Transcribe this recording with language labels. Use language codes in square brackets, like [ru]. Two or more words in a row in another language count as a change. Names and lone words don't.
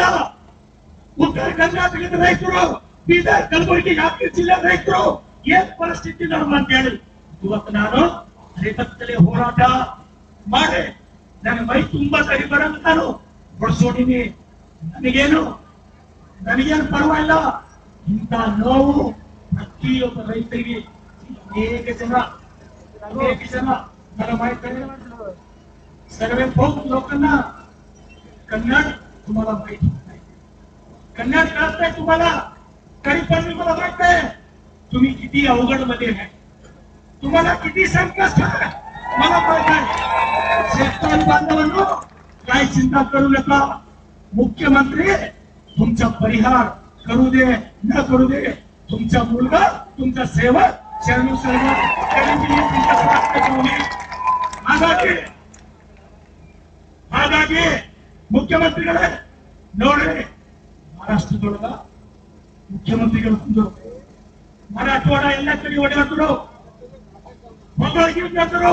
[kn] ಉತ್ತರ ಕರ್ನಾಟಕದ ರೈತರು, ಬೀದರ್, ಕಲಬುರಗಿ, ಯಾದಗಿರಿ ಜಿಲ್ಲೆ ರೈತರು ಏನ್ ಪರಿಸ್ಥಿತಿ ನಮ್ಮ ಅಂತ ಹೇಳಿ ಇವತ್ತು ನಾನು ರೈತರಲ್ಲಿ ಹೋರಾಟ ಮಾಡಿ ನನ್ನ ಮೈ ತುಂಬಾ ಸರಿ ಬರಂತ ನಾನು ಹೊಡ್ಸೋಡಿನಿ. ನನಗೇನು ಪರವಾಗಿಲ್ಲ. ಇಂಥ ನೋವು ಪ್ರತಿಯೊಬ್ಬ ರೈತರಿಗೆ ಅನೇಕ ಜನ [mr] मला माहित आहे. सर्व लोकांना कन्नड तुम्हाला माहित नाही, कन्नड कळत नाही तुम्हाला. तरी पण मला माहित आहे तुम्ही किती अवघड मध्ये आहे, तुम्हाला किती संकट आहे मला माहित आहे. शेतकरी बांधवांनो काय चिंता करू नका. मुख्यमंत्री तुमचा परिहार करू दे न करू दे, तुमचा मुलगा, तुमचा सेवक शरणू [kn] ಹಾಗಾಗಿ ಮುಖ್ಯಮಂತ್ರಿಗಳೇ ನೋಡ್ರಿ, ಮಹಾರಾಷ್ಟ್ರದೊಳಗ ಮುಖ್ಯಮಂತ್ರಿಗಳು ಬಂದು ಮರಾಠವಾಡ ಎಲ್ಲ ಕಡೆ ಓಡಾಡ್ತರು, ಹೊಗಳಿದ್ರು.